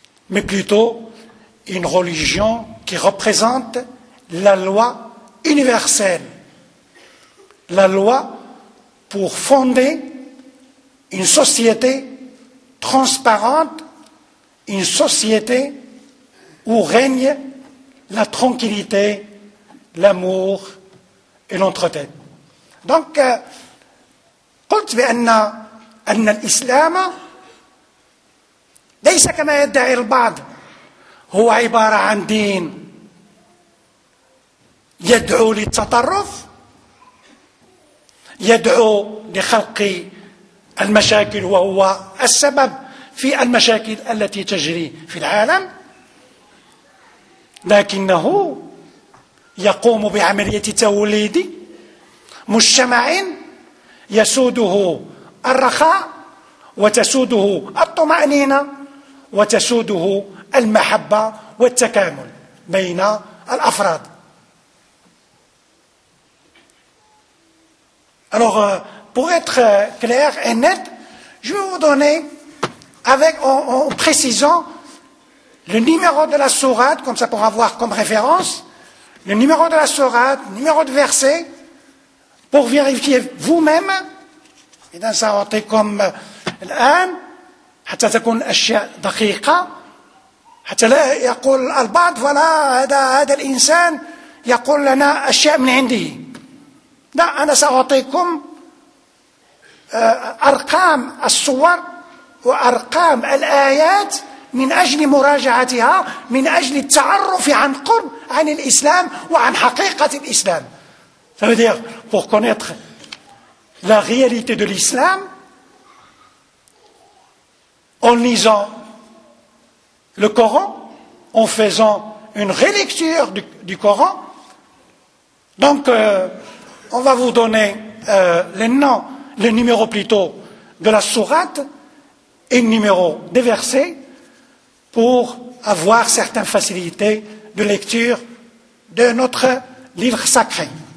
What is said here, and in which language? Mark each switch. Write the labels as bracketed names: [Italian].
[French] mais plutôt une religion qui représente la loi universelle, la loi pour fonder une société transparente, une société où règne la tranquillité, l'amour et l'entretien. [Arabic] Donc, قلت بأن الإسلام ليس كما يدعي البعض هو عبارة عن دين يدعو للتطرف يدعو لخلق المشاكل وهو السبب في المشاكل التي تجري في العالم لكنه يقوم بعملية توليد مجتمع يسوده الرخاء وتسوده الطمأنينة وتسوده المحبة والتكامل بين الأفراد. [French] Alors, pour être clair et net, je vais vous donner, en précisant le numéro de la sourate, comme ça pour avoir comme référence, le numéro de la sourate, numéro de verset, pour vérifier vous-même, et dans sa rentrée comme l'an, [Arabic] حتى تكون أشياء دقيقة, حتى لا يقول البعض, [French] voilà, [Arabic] هذا الإنسان يقول لنا أشياء من عندي. [French] Non, je vais vous donner [Arabic] أرقام الصور وأرقام الآيات من أجل مراجعتها، من أجل التعرف عن قرب عن الإسلام وعن حقيقة الإسلام. [French] Ça veut dire, pour connaître la réalité de l'islam, en lisant le Coran, en faisant une relecture du Coran. Donc, on va vous donner les noms, les numéros plutôt de la sourate et le numéro des versets pour avoir certaines facilités de lecture de notre livre sacré.